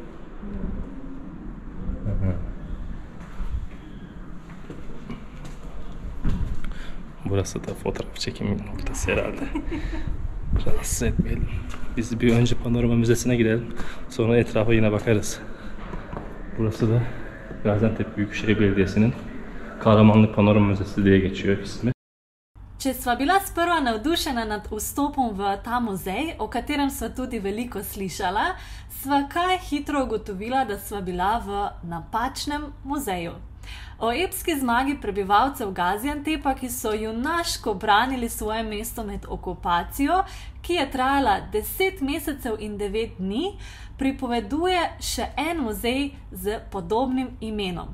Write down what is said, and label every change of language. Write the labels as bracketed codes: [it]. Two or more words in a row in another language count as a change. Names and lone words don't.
[tr] Burası da fotoğraf çekimi noktası herhalde. Rahatsız etmeyelim. Biz bir önce Panorama Müzesi'ne gidelim. Sonra etrafa yine bakarız. Burası da Gaziantep Büyükşehir Belediyesi'nin Kahramanlık Panorama Müzesi diye geçiyor ismi. [sl] Če sva bila sprva navdušena nad vstopom v ta muzej, o katerem sva tudi veliko slišala, sva kaj hitro ugotovila, da sva bila v napačnem muzeju. O epski zmagi prebivalcev Gaziantepa, ki so junaško branili svoje mesto med okupacijo, ki je trajala 10 mesecev in 9 dni, pripoveduje še en muzej z podobnim imenom.